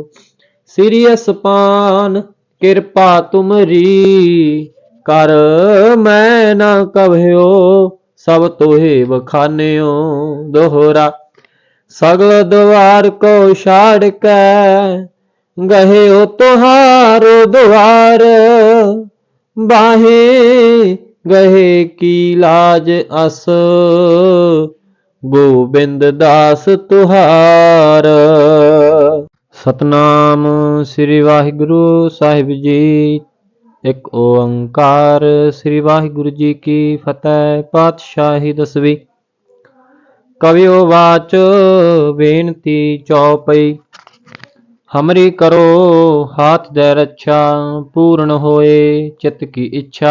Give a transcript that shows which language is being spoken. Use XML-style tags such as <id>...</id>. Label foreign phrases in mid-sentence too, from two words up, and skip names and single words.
<bra>श्री असपान कृपा तुमरी, कर मैं न कभ्यो सब तोहे बखान्यो। दोहरा सगल द्वार को छाड़ के, गहे हो तुहारो द्वार, बाहे गहे की लाज अस, गोबिंद दास तुहार। सतनाम श्री वाहिगुरु साहिब जी। एक ओंकार। श्री वाहिगुरु जी की फतेह। पातशाही दसवीं। कवियो वाच बेनती चौपई। हमरी करो हाथ दे रक्षा, पूर्ण होए चित्त की इच्छा।</bra>